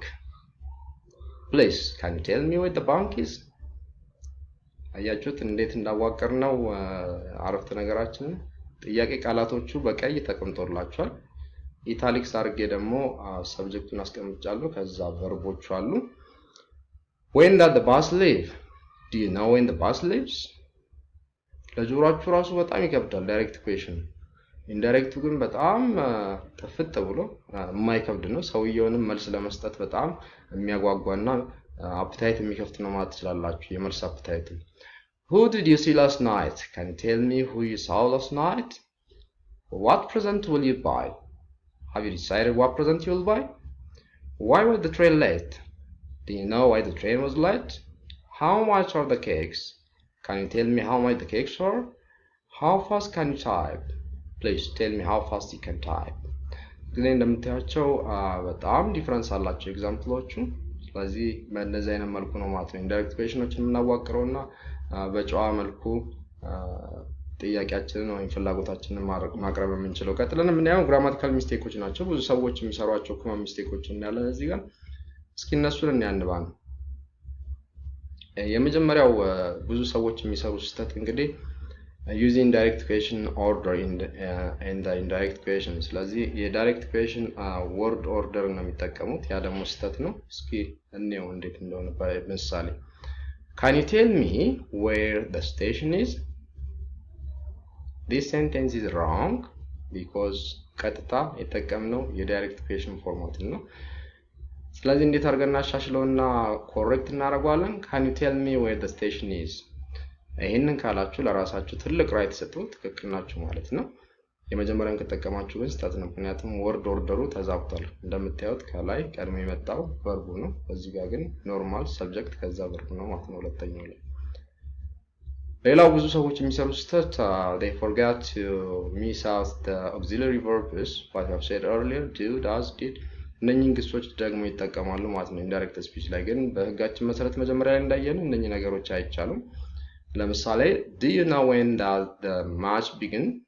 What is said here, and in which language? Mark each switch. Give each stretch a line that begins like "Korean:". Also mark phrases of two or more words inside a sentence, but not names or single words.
English: Please can you tell me where the bank is?
Amharic: አያችሁት እንዴት እንዳዋቀር ነው አረፍተ ነገራችንን። ጥያቄ ቃላቶቹ በቀይ ተቀምጦላችኋል። ኢታሊክስ አድርጌ ደግሞ ሰብጀክቱን አስቀምጫለሁ። ከዛ ቨርቦቹ አሉ።
English: when does the bus leave? do you know when the bus leaves?
Amharic: ለጆሮአችሁ ራሱ በጣም ይከብዳል
English: direct question።
Amharic: ኢንዳይሬክቱ ግን በጣም ጥፍጥ ብሎ የማይከብድ ነው። ሰውየውንም መልስ ለመስጠት በጣም የሚያጓጓና አፕታይት የሚከፍት ነው ማለት ትችላላችሁ። የመልስ አፕታይት
English: who did you see last night? can you tell me who you saw last night? what present will you buy? have you decided what present you will buy? why was the train late? do you know why the train was late? how much are the cakes? can you tell me how much the cakes are? how fast can you type? Please tell me how fast you can type.
Amharic: እንግዲህ እንደምታያቸው በጣም ዲፈረንስ አላቸው ኤግዛምፕሎቹ። ስለዚህ በእነዚህ አይነት መልኩ ነው ማለት ነው
English: indirect questions
Amharic: የምናዋቅረውና በጨዋ መልኩ ጥያቄያችንን ወይም ፍላጎታችንን ማቅረብ የምንችለው። ቀጥለን የምናየው
English: grammatical mistakes
Amharic: ናቸው። ብዙ ሰዎች የሚሰሯቸው
English: common mistakes
Amharic: እናያለን እዚህ ጋር። እስኪ እነሱን እናያንባ ነው። የመጀመሪያው ብዙ ሰዎች የሚሰሩ ስህተት እንግዲህ
English: using direct question order in the indirect question።
Amharic: ስለዚህ
English: direct question word order
Amharic: ነው የሚጠቀሙት። ያ ደግሞ ስህተት ነው። እስኪ እንየው እንዴት እንደሆነ በምሳሌ
English: Can you tell me where the station is? This sentence is wrong because
Amharic: ቀጥታ የተጠቀምነው
English: direct question format
Amharic: ነው። ስለዚህ እንዴት አድርገን እናሻሽለውና ኮሬክት እናደርጋለን?
English: Can you tell me where the station is?
Amharic: ይሄንን ካላችሁ ለራሳችሁ ትልቅ ራይት ሰጡ፣ ትክክል ናችሁ ማለት ነው። የመጀመሪያውን ከተጠቀማችሁ ግን ስህተት ነው። ምክንያቱም
English: word order
Amharic: ተዛብቷል። እንደምታዩት ከላይ ቀድሞ የመጣው ቨርቡ ነው። እዚህ ጋር ግን
English: normal subject
Amharic: ከዛ ቨርቡ ነው ማለት ነው ሁለተኛው ላይ። ሌላው ብዙ ሰዎች የሚሰሩ ስህተት
English: they forget to miss out the auxiliary verbs what I have said earlier do does did
Amharic: እነኚህን ግሶች ደግሞ ይጠቀማሉ ማለት ነው
English: indirect speech
Amharic: ላይ። ግን በህጋችን መሰረት መጀመሪያ ላይ እንዳየነው እነኚህ ነገሮች አይቻሉም። ለምሳሌ
English: do you know when does the match begin?